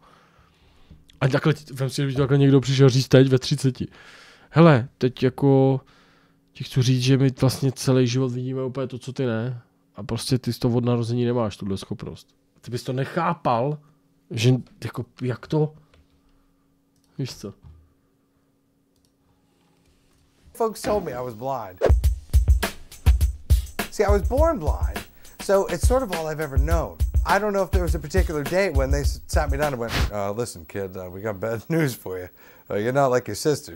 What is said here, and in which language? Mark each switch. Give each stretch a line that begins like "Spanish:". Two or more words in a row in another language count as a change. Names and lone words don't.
Czech: A takhle, vem si, že by takhle někdo přišel říct teď ve 30. Hele, teď jako ti chci říct, že my vlastně celý život vidíme úplně to, co ty ne. A prostě ty z toho od narození nemáš tuhle schopnost. Ty bys to nechápal, že jako, jak to? Víš co?
English: Folks told me I was blind. See, I was born blind, so it's sort of all I've ever known. I don't know if there was a particular day when they sat me down and went, listen, kid, we got bad news for you. You're not like your sisters.